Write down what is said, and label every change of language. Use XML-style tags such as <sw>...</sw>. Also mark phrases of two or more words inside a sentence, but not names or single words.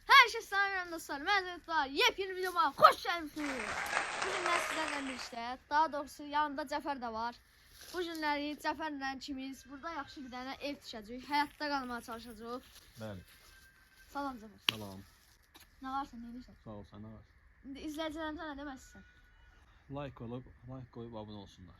<tr>Herkese selam dostlar. Merhabalar. Yepyeni videoma hoş geldiniz. Bugün sizlerle birlikte, daha doğrusu yanında Cəfər də var.</tr> <az>Bu günləri Cəfərlə ikimiz burada yaxşı bir dənə ev tikəcəyik. Həyatda qalmağa çalışacağıq. Bəli. Salam Cəfər. Salam. Nə varsa, nə edirsən? Sağ ol, sən nə var? İndi izləyicilərimizə nə deməlisən? Like qoyub abunə olsunlar.</az>